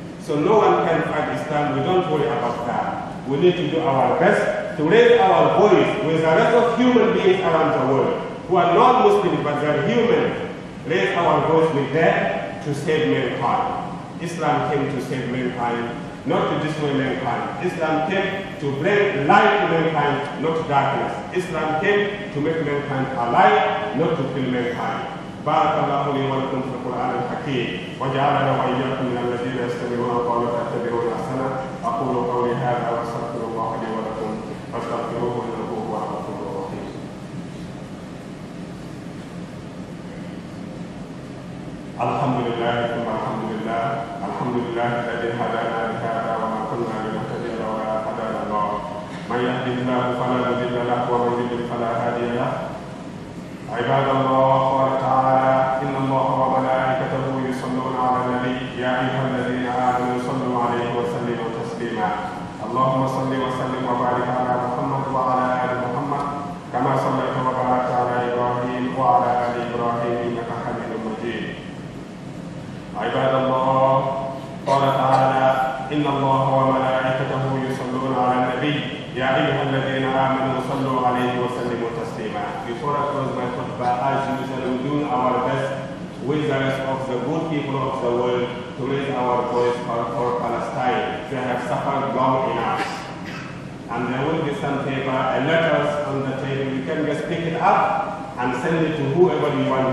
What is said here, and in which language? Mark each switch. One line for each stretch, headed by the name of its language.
English: So no one can fight Islam. We don't worry about that. We need to do our best to raise our voice with the rest of human beings around the world who are not Muslims but they are human. Raise our voice with them to save mankind. Islam came to save mankind, not to destroy mankind. Islam came to bring light to mankind, not darkness. Islam came to make mankind alive, not to kill mankind.
Arabic: بارك الله لي ولكم في القرآن الحكيم وجعلنا وإياكم من الذين يستمعون القول فيتبعون أحسنه. أقول قولي هذا وأستغفر الله لي ولكم فاستغفروه إنه هو الغفور الرحيم. الحمد لله ثم الحمد لله. الحمد لله الذي هدانا لهذا وما كنا لنهتدي لولا أن هدانا الله. من يهده الله فلا مضل له ومن يضلل فلا هادي له. عباد الله قال تعالى إن الله وملائكته يصلون على النبي يا أيها الذين آمنوا صلوا عليه وسلموا تسليما. اللهم صل وسلم وبارك على محمد وعلى آل محمد كما صليت وباركت على إبراهيم وعلى آل إبراهيم إنك حميد مجيد. عباد الله قال تعالى إن الله وملائكته يصلون على النبي يا أيها الذين آمنوا صلوا عليه وسلموا تسليما.
English: Before I close my khutbah, as usual, we do our best with the rest of the good people of the world to raise our voice for Palestine. They have suffered long enough. And there will be some paper and letters on the table. You can just pick it up and send it to whoever you want.